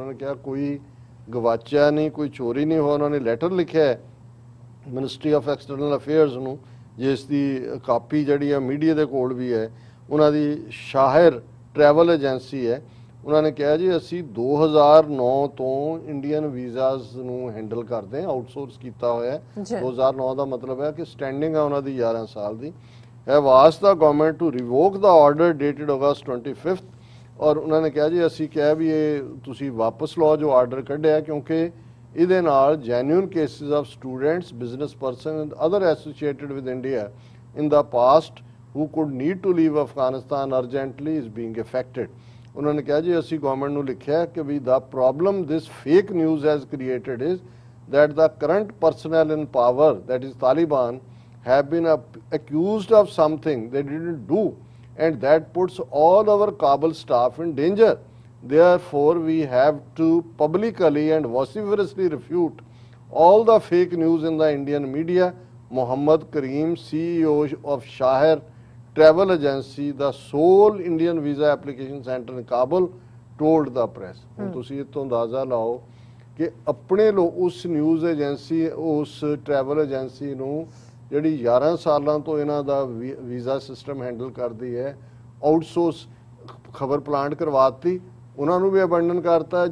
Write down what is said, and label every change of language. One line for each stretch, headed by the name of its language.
Hindi: उन्होंने कहा कोई गवाचा नहीं, कोई चोरी नहीं हुआ। उन्होंने लेटर लिखा है
Punjabi: ਮਿਨਿਸਟਰੀ ਆਫ ਐਕਸਟਰਨਲ ਅਫੇਅਰਸ ਨੂੰ, ਜਿਸ ਦੀ ਕਾਪੀ ਜਿਹੜੀ ਹੈ ਮੀਡੀਆ ਦੇ ਕੋਲ ਵੀ ਹੈ, ਉਹਨਾਂ ਦੀ ਸ਼ਾਹਿਰ ਟਰੈਵਲ ਏਜੰਸੀ ਹੈ। ਉਹਨਾਂ ਨੇ ਕਿਹਾ ਜੀ ਅਸੀਂ 2009 ਤੋਂ ਇੰਡੀਅਨ ਵੀਜ਼ਾਸ ਨੂੰ ਹੈਂਡਲ ਕਰਦੇ ਹਾਂ, ਆਊਟਸੋਰਸ ਕੀਤਾ ਹੋਇਆ। 2009 ਦਾ ਮਤਲਬ ਹੈ ਕਿ ਸਟੈਂਡਿੰਗ ਹੈ ਉਹਨਾਂ ਦੀ 11 ਸਾਲ ਦੀ।
English: have asked the government to revoke the order dated ਅਗਸਤ 25
Punjabi: ਔਰ ਉਹਨਾਂ ਨੇ ਕਿਹਾ ਜੀ ਅਸੀਂ ਕਿਹਾ ਵੀ ਇਹ ਤੁਸੀਂ ਵਾਪਸ ਲਓ ਜੋ ਆਰਡਰ ਕੱਢਿਆ, ਕਿਉਂਕਿ ਇਹਦੇ ਨਾਲ
English: Genuine cases of students, business person and other associated with India in the past who could need to leave Afghanistan urgently is being affected.
Punjabi: ਉਹਨਾਂ ਨੇ ਕਿਹਾ ਜੀ ਅਸੀਂ ਗਵਰਨਮੈਂਟ ਨੂੰ ਲਿਖਿਆ ਕਿ ਵੀ
English: The problem this fake news has created is that the current personnel in power, that is Taliban, have been accused of something they didn't do, and that puts all our Kabul staff in danger. Therefore, we have to publicly and vociferously refute all the fake news in the Indian media. Muhammad Kareem, CEO of Shahir Travel Agency, the sole Indian visa application center in Kabul, told the press.
Punjabi: ਹੁਣ ਤੁਸੀਂ ਇਹ ਤੋਂ ਅੰਦਾਜ਼ਾ ਲਾਓ ਕਿ ਆਪਣੇ ਲੋਕ ਉਸ ਨਿਊਜ਼ ਏਜੰਸੀ, ਉਸ ਟਰੈਵਲ ਏਜੰਸੀ ਨੂੰ ਜਿਹੜੀ 11 ਸਾਲਾਂ ਤੋਂ ਇਹਨਾਂ ਦਾ ਵੀਜ਼ਾ ਸਿਸਟਮ ਹੈਂਡਲ ਕਰਦੀ ਹੈ, ਆਊਟਸੋਰਸ ਖਬਰ ਪਲਾਂਟ ਕਰਵਾਤੀ, ਉਹਨਾਂ ਨੂੰ ਵੀ ਅਬੰਡਨ ਕਰਤਾ।